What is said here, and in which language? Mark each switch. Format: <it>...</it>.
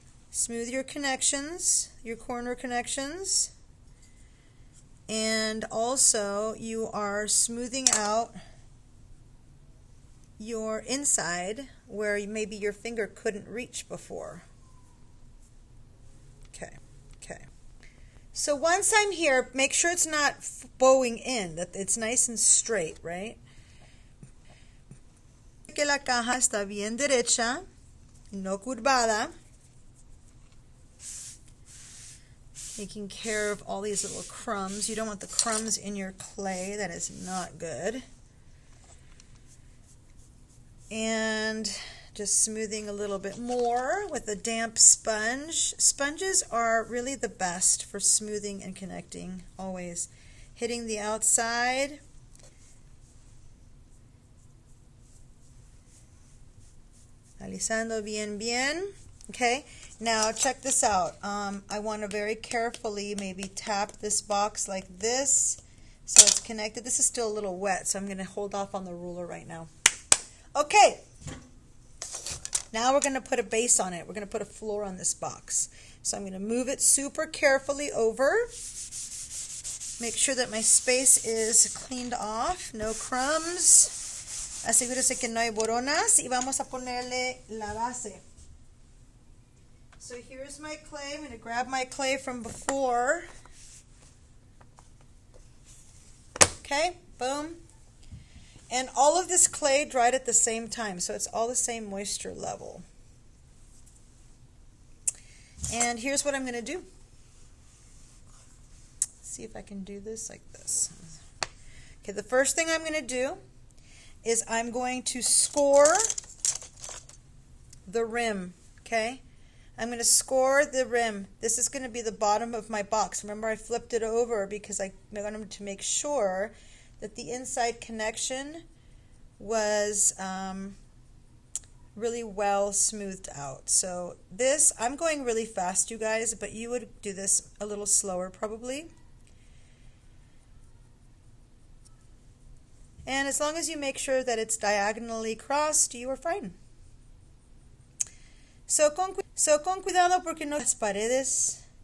<en>Smooth your connections, your corner connections, and also you are smoothing out your inside where maybe your finger couldn't reach before. Okay. So once I'm here, make sure it's not bowing in, that it's nice and straight, right?</en> <es>Que la caja está bien derecha, no curvada.</es> <en>Taking care of all these little crumbs. You don't want the crumbs in your clay. That is not good. And just smoothing a little bit more with a damp sponge. Sponges are really the best for smoothing and connecting, always. Hitting the outside.</en> <es>Alisando bien.</es> <en>Okay, now check this out. I want to very carefully maybe tap this box like this so it's connected. This is still a little wet, so I'm going to hold off on the ruler right now. Okay, now we're going to put a base on it. We're going to put a floor on this box. So I'm going to move it super carefully over. Make sure that my space is cleaned off, no crumbs.</en> <es>Asegúrese que no hay boronas y vamos a ponerle la base.</es> <en>So here's my clay. I'm going to grab my clay from before. Okay, boom. And all of this clay dried at the same time, so it's all the same moisture level. And here's what I'm going to do. Let's see if I can do this like this. Okay, the first thing I'm going to do is I'm going to score the rim, okay? I'm going to score the rim. This is going to be the bottom of my box. Remember, I flipped it over because I wanted to make sure that the inside connection was really well smoothed out. So this, I'm going really fast, you guys, but you would do this a little slower probably. And as long as you make sure that it's diagonally crossed, you are fine.</en> <es>So con cuidado porque no las paredes.</es>